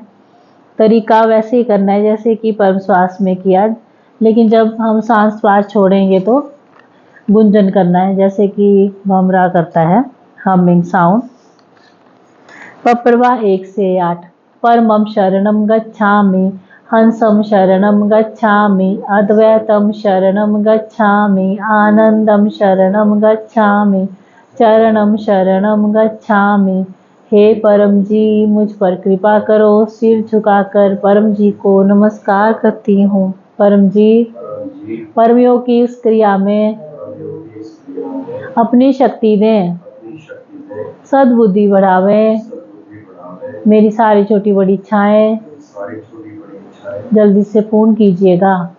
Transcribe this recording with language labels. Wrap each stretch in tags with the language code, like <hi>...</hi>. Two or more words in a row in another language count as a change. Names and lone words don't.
<hi>तरीका वैसे ही करना है जैसे कि परम श्वास में किया, लेकिन जब हम सांस श्वास छोड़ेंगे तो गुंजन करना है, जैसे कि भमरा करता है,</hi> <en>humming sound.</en> <hi>पप्रवा 1 से 8।</hi> <pi>परमम शरणम गच्छामि, हंसम शरणम गच्छामि, अद्वैतम शरणम गच्छामि, आनंदम शरणम गच्छामि, चरणम शरणम गच्छामि।</pi> <hi>हे परम जी, मुझ पर कृपा करो। सिर झुकाकर परम जी को नमस्कार करती हूँ। परम जी, परमयोग की इस क्रिया में अपनी शक्ति दें, सद्बुद्धि बढ़ावें मेरी सारी छोटी बड़ी इच्छाएं जल्दी से पूर्ण कीजिएगा।</hi>